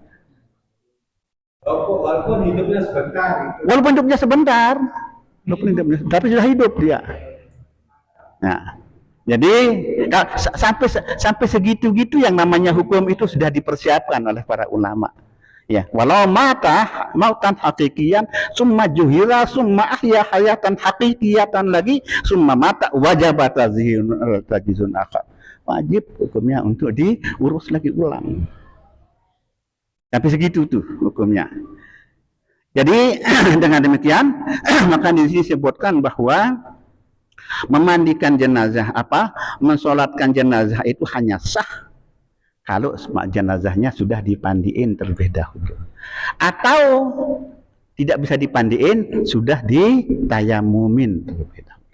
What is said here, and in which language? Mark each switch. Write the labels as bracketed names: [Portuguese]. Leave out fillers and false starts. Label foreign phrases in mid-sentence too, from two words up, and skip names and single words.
[Indonesian] Walaupun hidupnya sebentar. Walaupun hidupnya sebentar. Tapi sudah hidup dia. Nah, jadi sampai segitu-gitu yang namanya hukum itu sudah dipersiapkan oleh para ulama. [Arabic] Ya, ولو موتا حقيقيا، ثم جهز، ثم أحيا حياة حقيقية lagi, ثم مات وجبت تجهيز آخر. [Indonesian] Wajib hukumnya untuk diurus lagi ulang. Tapi segitu tuh hukumnya. Jadi dengan demikian maka di sini disebutkan bahwa memandikan jenazah mensolatkan jenazah itu hanya sah kalau jenazahnya sudah dipandiin terlebih dahulu, atau tidak bisa dipandiin sudah ditayamumin terlebih dahulu.